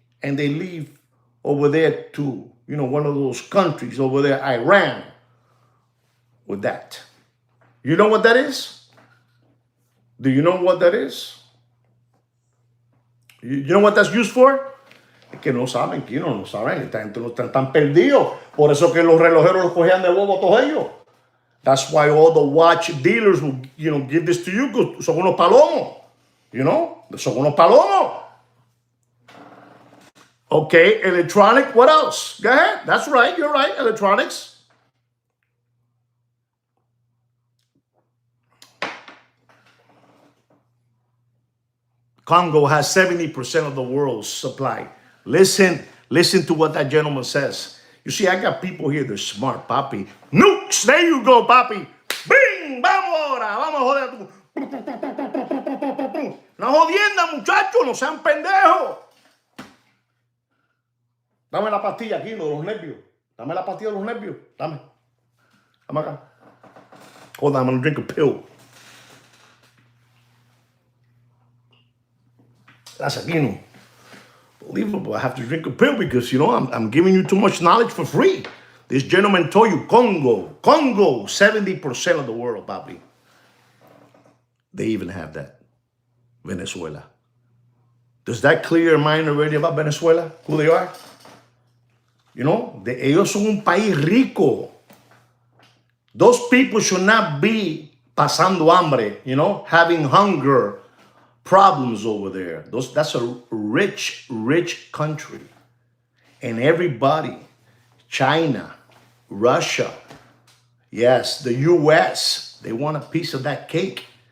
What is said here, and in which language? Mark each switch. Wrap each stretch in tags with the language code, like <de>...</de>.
<en>And they leave over there to, one of those countries over there, Iran, with that. You know what that is? Do you know what that is? You know what that's used for?</en> <es>Es que no saben, no saben. Esta gente no están tan perdidos. Por eso que los relojeros los cogían de bobo todos ellos.</es> <en>That's why all the watch dealers will, give this to you because</en> <es>son unos palomos. Son unos palomos.</es> <en>Okay, electronic, what else? Go ahead. That's right, you're right, electronics. Congo has 70% of the world's supply. Listen to what that gentleman says. You see, I got people here, they're smart, papi. Nukes, there you go,</en> <es>papi. Bing, vamos ahora, vamos a joder a tu... No jodienda, muchachos, no sean pendejos. Dame la pastilla aquí, lo de los nervios. Dame la pastilla de los nervios. Dame. Dame acá.</es> <en>Hold on, I'm gonna drink a pill. That's Aquino. Unbelievable. I have to drink a pill because, you know, I'm giving you too much knowledge for free. This gentleman told you Congo, 70% of the world, papi. They even have that. Venezuela. Does that clear your mind already about Venezuela? Who they are? You know,</en> <es>ellos son un país rico.</es> <en>Those people should not be</en> <es>pasando hambre,</es> <en>you know, having hunger problems over there. That's a rich, rich country. And everybody, China, Russia, yes, the US, they want a piece of that cake.</en>